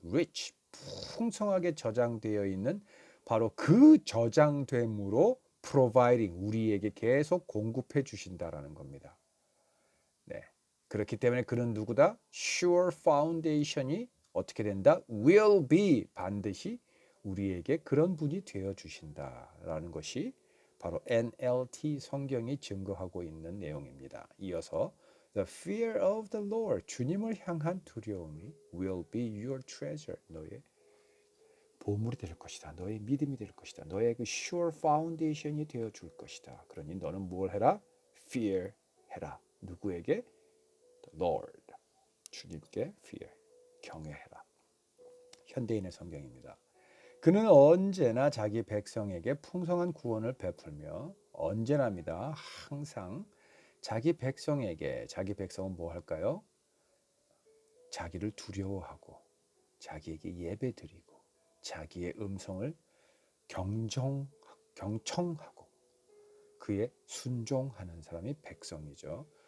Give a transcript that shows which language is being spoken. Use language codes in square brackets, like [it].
[ko] rich 풍성하게 저장되어 있는 바로 그 저장됨으로 providing 우리에게 계속 공급해 주신다라는 겁니다. 네. 그렇기 때문에 그는 누구다? [en] sure foundation [ko] 이 어떻게 된다? [en] will be [ko] 반드시 우리에게 그런 분이 되어 주신다라는 것이 바로 NLT 성경이 증거하고 있는 내용입니다. 이어서 [en] The fear of the Lord [ko] 주님을 향한 두려움이 [en] will be your treasure [ko] 너의 보물이 될 것이다. 너의 믿음이 될 것이다. 너의 그 [en] sure foundation [ko] 이 되어 줄 것이다. 그러니 너는 뭘 해라? fear 해라. 누구에게? [en] The Lord [ko] 주님께 fear 경외해라. 현대인의 성경입니다. 그는 언제나 자기 백성에게 풍성한 구원을 베풀며 언제나입니다. 항상 자기 백성은 뭐 할까요? 자기를 두려워하고 자기에게 예배드리고 자기의 음성을 경청하고 그에 순종하는 사람이 백성이죠.